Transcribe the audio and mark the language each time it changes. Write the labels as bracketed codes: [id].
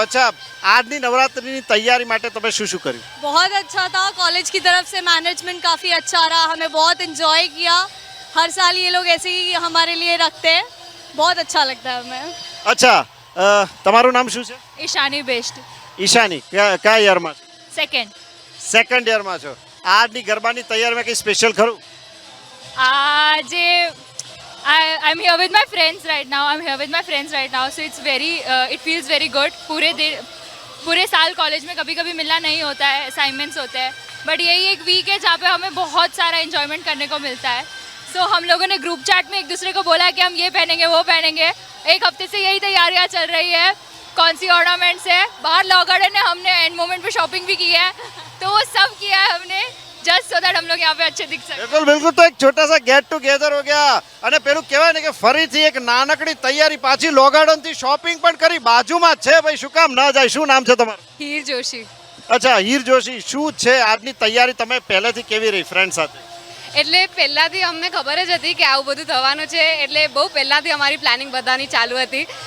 [gu] અચ્છા, આજની નવરાત્રીની તૈયારી માટે તમે શું શું કર્યું? [hi] बहुत अच्छा था, कॉलेज की तरफ से मैनेजमेंट काफ़ी अच्छा रहा, हमें बहुत इन्जॉय किया. हर साल ये लोग ऐसे ही हमारे लिए रखते हैं, बहुत अच्छा लगता है हमें. [gu] અચ્છા, તમારું નામ શું છે? [hi] ईशानी बेस्ट. [gu] ઈશાની, કયા યરમાં છો? [en] Second. [gu] સેકન્ડ યરમાં છો. આજની ગરબાની તૈયારીમાં કંઈ સ્પેશિયલ ખરું? [en] आज I'm here with my friends right now. I'm here with my friends right now, so it feels very good. [hi] पूरे साल कॉलेज में कभी कभी मिलना नहीं होता है, असाइनमेंट्स होते हैं, बट यही एक वीक है जहाँ पे हमें बहुत सारा एंजॉयमेंट करने को मिलता है. सो हम लोगों ने ग्रुप चैट में एक दूसरे को बोला कि हम ये पहनेंगे वो पहनेंगे. एक हफ्ते से यही तैयारियाँ चल रही है, कौन सी ऑर्नामेंट्स है. बाहर लॉकडाउन ने हमने एंड मोमेंट पे शॉपिंग भी की है, तो वो सब किया है हमने [en] just so that [hi] हम लोग यहाँ पे अच्छे दिख सके. [gu] બિલકુલ બિલકુલ. [hi] તો એક છોટા સા ગેટ ટુગેધર હો ગયા, [gu] અને પેલું કહેવાય ને કે ફરીથી એક નાનકડી તૈયારી, પાછી લોગાડનથી શોપિંગ પણ કરી. બાજુમાં જ છે ભાઈ, શું કામ ના જાય. શું નામ છે તમારું? [hi] हीर जोशी. [gu] અચ્છા, હીર જોશી. શું છે આજની તૈયારી? તમે પહેલેથી કેવી રહી ફ્રેન્ડ સાથે? એટલે પહેલાંથી અમને ખબર જ હતી કે આવું બધું થવાનું છે, એટલે બહુ પહેલાંથી અમારી પ્લાનિંગ બધાની ચાલુ હતી.